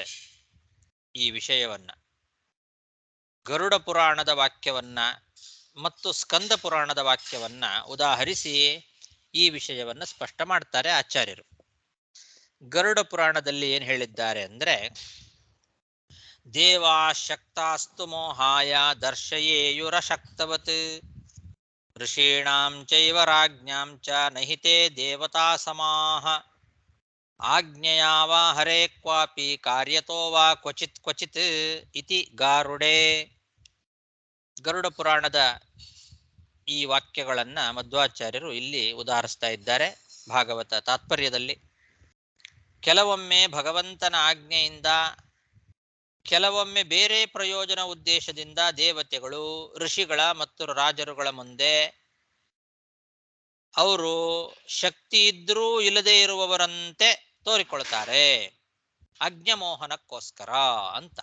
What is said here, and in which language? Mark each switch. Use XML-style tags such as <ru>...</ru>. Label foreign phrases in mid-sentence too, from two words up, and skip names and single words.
<kn>ಈ ವಿಷಯವನ್ನ ಗರುಡ ಪುರಾಣದ ವಾಕ್ಯವನ್ನ ಮತ್ತು ಸ್ಕಂದ ಪುರಾಣದ ವಾಕ್ಯವನ್ನ ಉದಾಹರಿಸಿ ಈ ವಿಷಯವನ್ನ ಸ್ಪಷ್ಟ ಮಾಡ್ತಾರೆ ಆಚಾರ್ಯರು. ಗರುಡ ಪುರಾಣದಲ್ಲಿ ಏನ್ ಹೇಳಿದ್ದಾರೆ ಅಂದ್ರೆ,</kn> <sa>ದೇವಾ ಶಕ್ತಾಸ್ತು ಮೋಹಾಯ ದರ್ಶಯೇಯುರಶಕ್ತವತ್ ಋಷೀಣಾಂ ಚೈವ ರಾಜ್ಞಾಂ ಚ ನಹಿತೆ ದೇವತಾ ಸಮಾಹ ಆಜ್ಞೆಯಾ ವಾ ಹರೇ ಕ್ವಾಪಿ ಕಾರ್ಯತೋ ವಾ ಕ್ವಚಿತ್ ಕ್ವಚಿತ್ ಇತಿ ಗಾರುಡೆ.</sa> <kn>ಗರುಡ ಪುರಾಣದ ಈ ವಾಕ್ಯಗಳನ್ನ ಮಧ್ವಾಚಾರ್ಯರು ಇಲ್ಲಿ ಉದಾಹರಿಸ್ತಾ ಇದ್ದಾರೆ ಭಾಗವತ ತಾತ್ಪರ್ಯದಲ್ಲಿ. ಕೆಲವೊಮ್ಮೆ ಭಗವಂತನ ಆಜ್ಞೆಯಿಂದ, ಕೆಲವೊಮ್ಮೆ ಬೇರೆ ಪ್ರಯೋಜನ ಉದ್ದೇಶದಿಂದ ದೇವತೆಗಳು ಋಷಿಗಳ ಮತ್ತು ರಾಜರುಗಳ ಮುಂದೆ ಅವರು ಶಕ್ತಿ ಇದ್ರೂ ಇಲ್ಲದೆ ಇರುವವರಂತೆ ತೋರಿಕೊಳ್ತಾರೆ, ಅಜ್ಞಮೋಹನಕ್ಕೋಸ್ಕರ ಅಂತ.</kn>